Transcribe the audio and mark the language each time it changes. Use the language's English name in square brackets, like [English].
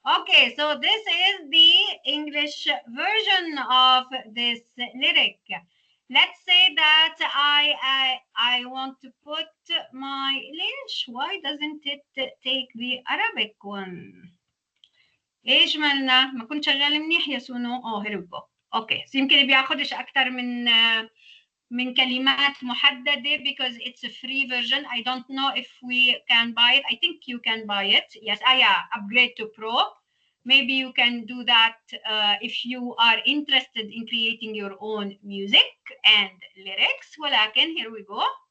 [English] Okay, so this is the English version of this lyric. Let's say that I want to put my lynch. Why doesn't it take the Arabic one? [Arabic] ايش مالنا؟ ما كنت شغال منيح يا سونو. [English] here we go. [Arabic] اوكي يمكن بياخدش اكتر من كلمات محددة [English] because it's a free version. I don't know if we can buy it. I think you can buy it. Yes, yeah, upgrade to Pro. Maybe you can do that if you are interested in creating your own music and lyrics. [Arabic] ولكن [English] here we go.